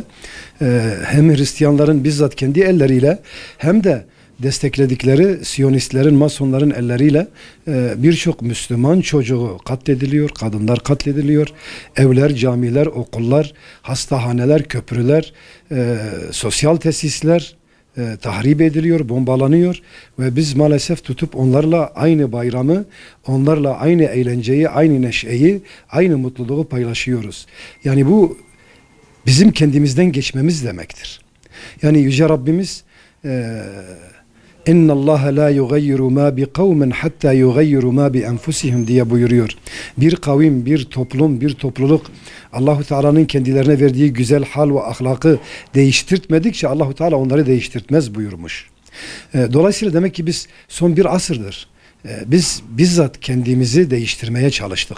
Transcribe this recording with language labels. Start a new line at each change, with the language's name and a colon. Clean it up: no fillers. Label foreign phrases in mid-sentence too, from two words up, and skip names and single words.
Turkish: hem Hristiyanların bizzat kendi elleriyle hem de destekledikleri Siyonistlerin, Masonların elleriyle birçok Müslüman çocuğu katlediliyor, kadınlar katlediliyor, evler, camiler, okullar, hastahaneler, köprüler, sosyal tesisler tahrip ediliyor, bombalanıyor ve biz maalesef tutup onlarla aynı bayramı, onlarla aynı eğlenceyi, aynı neşeyi, aynı mutluluğu paylaşıyoruz. Yani bu bizim kendimizden geçmemiz demektir. Yani Yüce Rabbimiz
Arabic: اِنَّ اللّٰهَ لَا يُغَيِّرُ مَا بِقَوْمٍ حَتَّى يُغَيِّرُ مَا بِأَنْفُسِهِمْ
Turkish: diye buyuruyor. Bir kavim, bir toplum, bir topluluk Allahu Teala'nın kendilerine verdiği güzel hal ve ahlakı değiştirtmedikçe Allahu Teala onları değiştirtmez buyurmuş. Dolayısıyla demek ki biz son bir asırdır biz bizzat kendimizi değiştirmeye çalıştık.